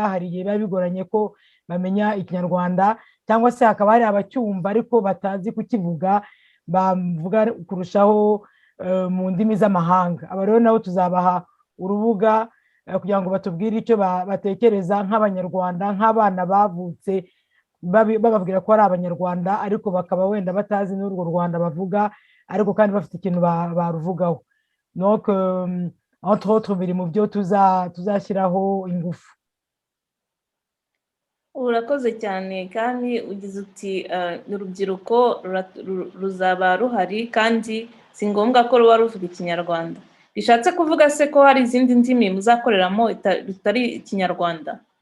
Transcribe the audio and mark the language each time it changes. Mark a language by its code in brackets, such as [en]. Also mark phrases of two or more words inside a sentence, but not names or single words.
[rw] Hari igihe biba bigoranye ko bamenya ikinyarwanda, cyangwa se hakaba hari abacyumva ariko batazi kukivuga, bavuga kurushaho mu ndimi z'amahanga. Aba rero nabo tuzabaha urubuga kugira ngo batubwire icyo batekereza nk'abanyarwanda, nk'abana bavutse bababwira ko ari abanyarwanda, ariko bakaba wenda batazi n'urwo Rwanda bavuga, ariko kandi bafite ikintu baruvugaho. [fr] Donc entre autres [rw] biri mu byo tuzashyiraho ingufu. Urakoze cyane. kandi ugize uti urubyiruko ruzaba ruhari, kandi si ngombwa ko ruba ruvuga ikinyarwanda. Bishatse kuvuga se ko hari izindi ndimi muzakoreramo bitari ikinyarwanda?